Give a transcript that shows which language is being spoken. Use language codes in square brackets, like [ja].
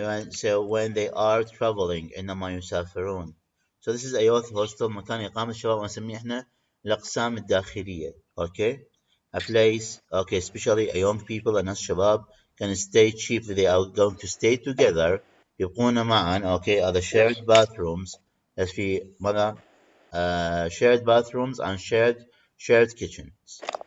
[en] So when they are traveling [ar] إنما يسافرون. [en] So this is a youth hostel, [ar] مكان إقامة الشباب ونسميه إحنا الأقسام الداخلية. [en] Okay, a place, okay, especially a young people, [ar] الناس شباب, [en] can stay cheaply. They are going to stay together. [ar] يبقون معا, [en] okay, are the shared bathrooms. [ar] as في ماذا? [en] Shared bathrooms and shared kitchens.